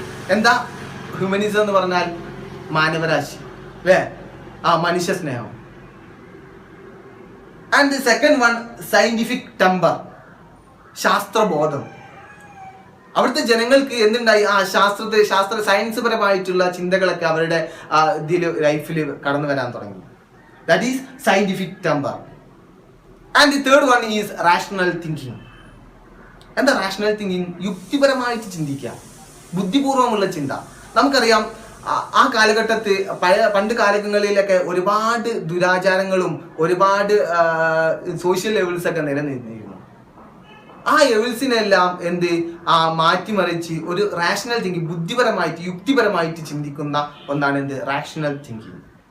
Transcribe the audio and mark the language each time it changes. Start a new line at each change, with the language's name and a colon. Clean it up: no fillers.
Malayalam: എന്താ ഹ്യൂമനിസം എന്ന് പറഞ്ഞാൽ? മാനവരാശി, അല്ലേ? മനുഷ്യ സ്നേഹം.
English: And the second one scientific temper, ശാസ്ത്രബോധം.
Malayalam: അവിടുത്തെ ജനങ്ങൾക്ക് എന്തുണ്ടായി? സയൻസ് പരമായിട്ടുള്ള ചിന്തകളൊക്കെ അവരുടെ ലൈഫിൽ കടന്നു വരാൻ തുടങ്ങി.
English: That is scientific temper. And the third one is rational thinking.
Malayalam: എന്താ റാഷണൽ തിങ്കിങ്? യുക്തിപരമായിട്ട് ചിന്തിക്കുക, ബുദ്ധിപൂർവമുള്ള ചിന്ത. നമുക്കറിയാം ആ കാലഘട്ടത്തിൽ പണ്ട് കാലങ്ങളിലൊക്കെ ഒരുപാട് ദുരാചാരങ്ങളും ഒരുപാട് സോഷ്യൽ ലെവൽസ് ഒക്കെ നിലനിന്നിരുന്നു. ആ ലെവൽസിനെല്ലാം മാറ്റിമറിച്ച് ഒരു റാഷണൽ തിങ്കിങ്, ബുദ്ധിപരമായിട്ട് യുക്തിപരമായിട്ട് ചിന്തിക്കുന്ന ഒന്നാണ് റാഷണൽ തിങ്കിങ്.